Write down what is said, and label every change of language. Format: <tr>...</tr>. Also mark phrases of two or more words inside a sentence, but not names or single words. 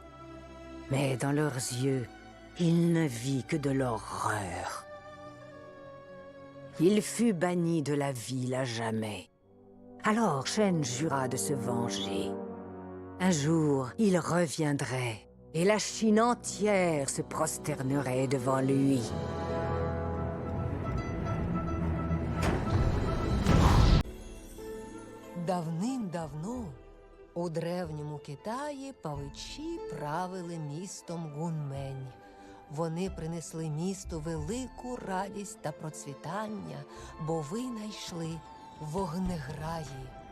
<fr>Mais dans leurs yeux, il ne vit que de l'horreur. Il fut banni de la ville à jamais. Alors Shen jura de se venger. Un jour, il reviendrait, et la Chine entière se prosternerait devant lui.</fr> <uk>Давним-давно у древньому Китаї павичі правили містом Гунмень. Вони принесли місту велику радість та процвітання, бо винайшли вогнеграї.</uk>